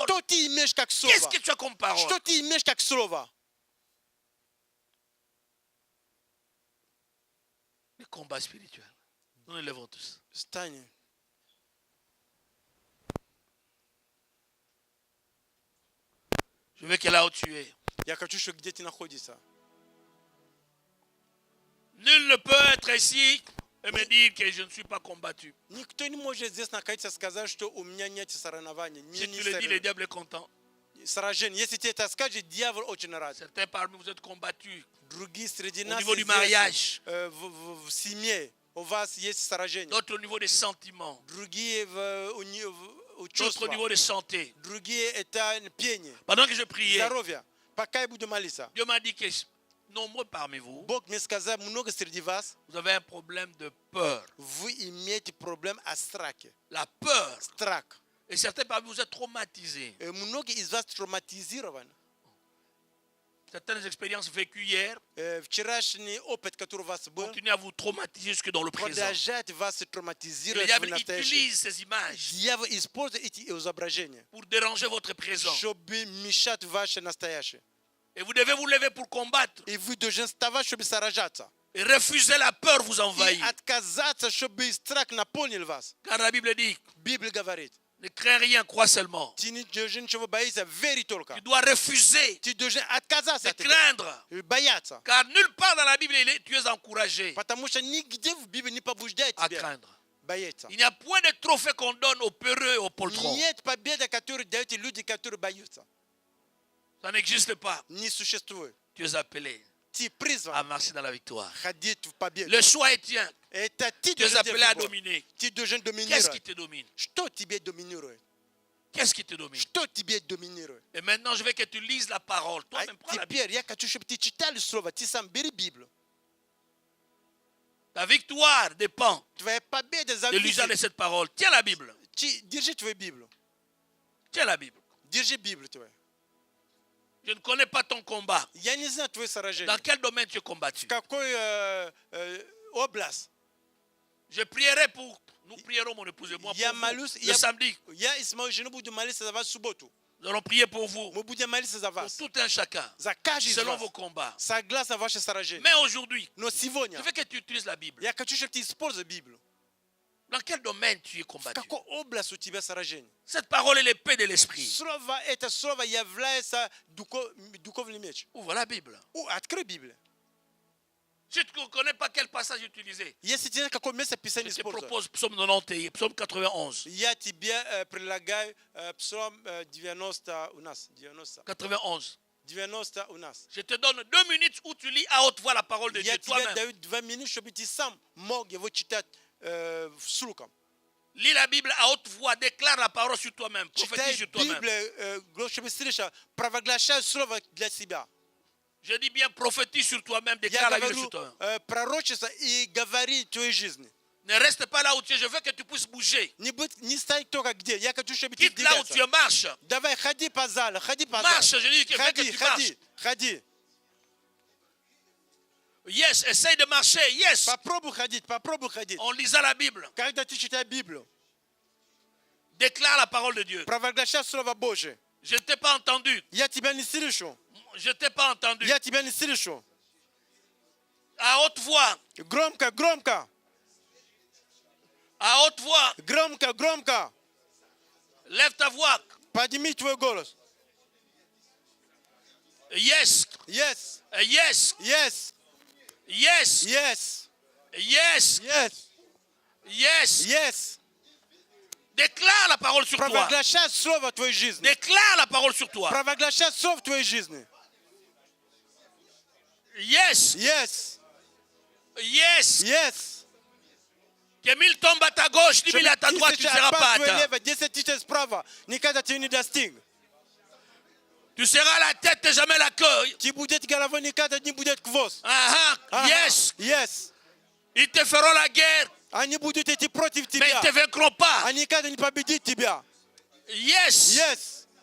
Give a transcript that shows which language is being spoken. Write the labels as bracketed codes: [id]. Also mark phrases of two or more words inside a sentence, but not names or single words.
[ru] Что ты имеешь как [fr] Qu'est-ce [ru] слово? [fr] que tu as comme parole? [ru] Что ты имеешь как слово? [fr] Le combat spirituel. Nous nous levons tous. [ru] Встань. [fr] Je veux que là où tu es, [ru] Я хочу, чтобы где ты находишься. [fr] Nul ne peut être ici et me dire que je ne suis pas combattu. [ru] Никто не может здесь находиться и сказать, что у меня нет соревнований. [fr] Si tu le dis, le diable est content. [ru] Сражений. Если ты это скажешь, дьявол очень рад. [fr] Certains parmi vous êtes combattus. [ru] Другие среди [fr] Au [ru] нас [fr] niveau du [ru] здесь, [fr] mariage. [ru] в семье у вас есть сражения. [fr] D'autres au niveau des sentiments. [ru] Другие у [fr] D'autres [ru] чувства. [fr] au niveau de santé. [ru] Другие это пение. [fr] Pendant que je priais, [ru] Здоровье. Пока я буду молиться. [fr] Dieu m'a dit que nombreux parmi vous, [ru] Бог мне сказал, много среди вас, [fr] vous avez un problème de peur. [ru] вы имеете проблем о страхе. [fr] La peur. [ru] Страх. [fr] Et certains parmi vous êtes traumatisés. [ru] Многие из вас травматизированы. [fr] Certaines expériences vécues hier [ru] Вчерашний опыт, который у вас был, [fr] continuent à vous traumatiser jusque dans le présent. [ru] продолжает вас [fr] Et le [ru] травматизировать в [fr] diable [ru] настоящем. [fr] utilise ces images [ru] Дьявол использует эти изображения, [fr] pour déranger votre présent. [ru] чтобы мешать ваше настоящее. [fr] Et vous devez vous lever pour combattre. [ru] И вы должны вставать, чтобы сражаться. [fr] Et refuser la peur vous [ru] И [fr] envahir. [ru] отказаться, чтобы страх наполнил вас. [fr] Car la Bible dit, [ru] Библия говорит, [fr] ne crains rien, crois seulement. [ru] ты не должен ничего бояться, верь только. [fr] Tu dois refuser [ru] Ты должен отказаться [fr] de [ru] от этого, [fr] craindre. [ru] бояться. [fr] Car nulle part dans la Bible tu es encouragé [ru] Потому что нигде в Библии не побуждает [fr] à [ru] тебя [fr] craindre. [ru] бояться. [fr] Il n'y a point de trophée qu'on donne aux peureux et aux poltrons. [ru] Нет победы, которую дают люди, которые боятся. [fr] Ça n'existe pas. [ru] Не существует. [fr] Tu es appelé [ru] Ты [fr] à [ru] призван [fr] marcher dans la victoire. [ru] ходить в победу. [fr] Le choix est tien. [ru] Это ты [fr] Tu es [ru] должен [fr] appelé à [ru] делать выбор. [fr] dominer. [ru] Ты должен [fr] Qu'est-ce qui [ru] доминировать. [fr] te domine? [ru] Что тебе доминирует? [fr] Qu'est-ce qui te domine? [ru] Что тебе доминирует? [fr] Et maintenant, je veux que tu lises la parole. [ru] А [fr] Toi-même, prends la Bible. [ru] теперь я хочу, чтобы ты читал слово. Ты сам бери Библию. [fr] Ta victoire dépend [ru] Твоя победа [fr] de l'usage de [ru] зависит. [fr] cette parole. Tiens la Bible. [ru] Держи твою Библию. [fr] Tiens la Bible. [ru] Держи Библию твою. [fr] Je ne connais pas ton combat. [ru] Я не знаю твое сражение. [fr] Dans quel domaine tu es combattu? [ru] В какой область? [fr] Je prierai pour. Nous prierons, mon épouse et moi, [ru] Я [fr] pour vous, [ru] молюсь, [fr] le samedi. [ru] я и с моей женой буду молиться за вас в субботу. [fr] Nous allons prier pour vous, [ru] Мы будем молиться за [fr] pour [ru] вас. [fr] tout un chacun, [ru] За каждый из [fr] selon [ru] вас. [fr] vos combats. [ru] Согласно ваше сражение. [fr] Mais aujourd'hui, [ru] Но сегодня [fr] je veux que tu utilises la Bible. [ru] я хочу, чтобы ты использовал Библию. [fr] Dans quel domaine tu es [ru] В [fr] combattu? [ru] какой области у тебя сражение? [fr] Cette parole est l'épée de l'esprit. [ru] Слово, это слово является духовный меч. [fr] Ouvre la Bible. [ru] Открой Библию. [fr] Si tu ne connais pas quel passage utiliser, [ru] Если тебе какое место Писания [fr] je te [ru] использовать, [fr] propose Psaume 91, Psaume 91. [ru] я тебе предлагаю Псалом 90 у нас. [fr] 91. [ru] 90 у нас. [fr] Je te donne 2 minutes où tu lis à haute voix la parole de [ru] Я [fr] Dieu [ru] тебе [fr] toi-même. [ru] даю 2 минуты, чтобы ты сам мог его читать вслух. [fr] Lis la Bible à haute voix, déclare la parole sur toi-même, prophétise [ru] Читай [fr] sur toi-même. [ru] Библию, чтобы слышать, провозглашай слово для себя. [fr] Je dis bien prophétise sur toi-même, [ru] Я [fr] déclare la Bible [ru] говорю [fr] sur toi-même. [ru] пророчество и говори твоей жизни. [fr] Ne reste pas là où tu es, je veux que tu puisses bouger. [ru] Не стой только где. Я хочу, чтобы ты [fr] Quitte là où [ru] двигался. [fr] tu marches. [ru] Давай, ходи по залу, ходи по [fr] Marche, [ru] залу. [fr] je dis que je veux que [ru] Ходи, [fr] tu marches. [ru] ходи. [fr] Yes, essaye de marcher, yes. [ru] Попробуй ходить. [fr] En lisant la Bible, [ru] Когда ты читаешь Библию, [fr] déclare la parole de Dieu. [ru] провозглашай Слово Божие. [fr] Je ne t'ai pas entendu. [ru] Я тебя не слышу. [fr] Je ne t'ai pas entendu. [ru] Я тебя не слышу. [fr] À haute voix, [ru] Громко, громко, [fr] à haute voix, [ru] громко, громко. [fr] lève ta voix. [ru] Подними твой голос. [fr] Yes, [ru] Yes, [fr] yes, [ru] yes, [fr] yes, [ru] yes, [fr] yes, [ru] yes, [fr] yes. [ru] yes. [fr] Déclare la parole sur toi. [ru] Провозглашай Слово твоей жизни. [fr] Déclare la parole sur toi. [ru] Провозглашай Слово твоей жизни. [fr] Yes, [ru] Yes, [fr] yes. [ru] yes. [fr] Que 1000 tombent à ta gauche, 10 000 à ta [ru] Чтобы [fr] droite, tu ne [ru] 1000 [fr] seras pas [ru] твоей [fr] atteint. [ru] левой, 10 тысяч справа. Никогда ты не достиг. [fr] Tu seras la tête et jamais la queue. [ru] Ты будет головой, никогда не будет хвост. [fr] Ah, ah, yes. [ru] Yes. [fr] Ils te feront la guerre, [ru] Они будут идти против [fr] mais ils [ru] тебя. [fr] ne te vaincront pas. [ru] Они никогда не победят тебя. [fr] Yes, [ru] Yes,